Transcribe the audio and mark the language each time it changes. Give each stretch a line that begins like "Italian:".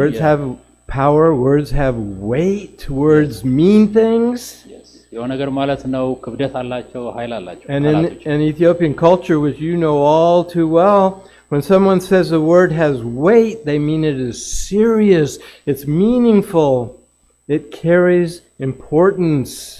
English: Words have power, words have weight, words mean things. Yes.
Amharic: የሆነ ነገር ማለት ነው ክብደት አላቸው ኃይል አላቸው
English: And in Ethiopian culture, which you know all too well, when someone says a word has weight, they mean it is serious, it's meaningful, it carries importance.